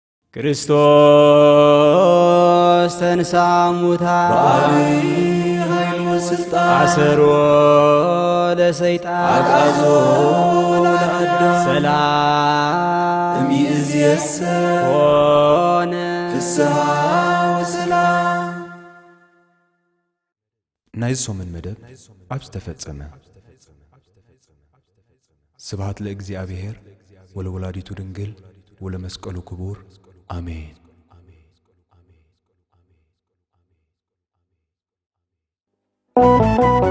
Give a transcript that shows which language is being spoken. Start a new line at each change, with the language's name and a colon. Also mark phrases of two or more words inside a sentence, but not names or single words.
Geez: ክርስቶስ ተንሥአ እሙታን ኃይል ወስልጣን አሰሮ ለሰይጣን አቃዞ ለአዳም ሰላም እምይእዜሰ ሆነ ፍስሐ ወሰላም።
Tigrinya: ናይ ሶምን መደብ ኣብ ዝተፈጸመ
Geez: ስብሃት ለእግዚአብሔር ወለወላዲቱ ድንግል ወለመስቀሉ ክቡር አሜን።